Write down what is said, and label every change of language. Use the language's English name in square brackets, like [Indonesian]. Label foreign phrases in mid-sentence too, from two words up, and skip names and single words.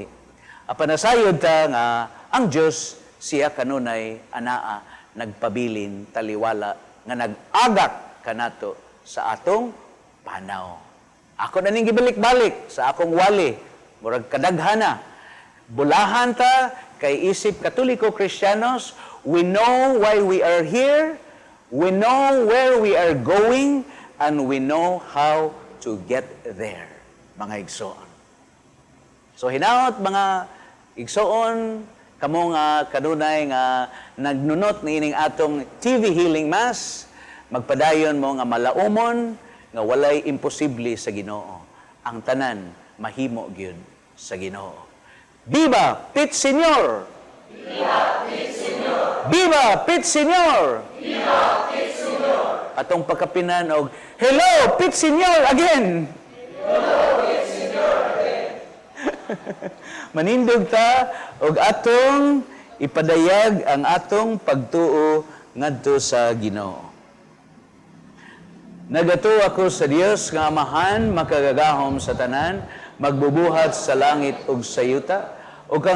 [Cebuano] Apanasayod ta nga ang Dios siya kanunay anaa nagpabilin taliwala nga nag-agak kanato sa atong panaw. Ako na ning gibalik-balik sa akong wali, murag kadaghana. Bulahan ta kay isip Katoliko Kristiyanos, [English] we know why we are here, we know where we are going, and we know how to get there, [Cebuano] mga igsoon. So hinaot mga igsoon, kamo nga kanunay nga nagnunot ni ining atong TV Healing Mass, magpadayon mo nga malaumon nga walay imposible sa Ginoo. Ang tanan mahimo gyud sa Ginoo. Viva Pit Señor! Viva Pit Señor! Viva Pit Señor! Viva Pit Señor! Atong pagkapinan og [English] Hello Pit Señor again! Hello Pit Señor again! [Cebuano] Manindog ta og atong ipadayag ang atong pagtuo ngadto sa Ginoo. Nagato ako sa Dios nga Amahan, makagagahom sa tanan, magbubuhat sa langit ug sa yuta, ug kang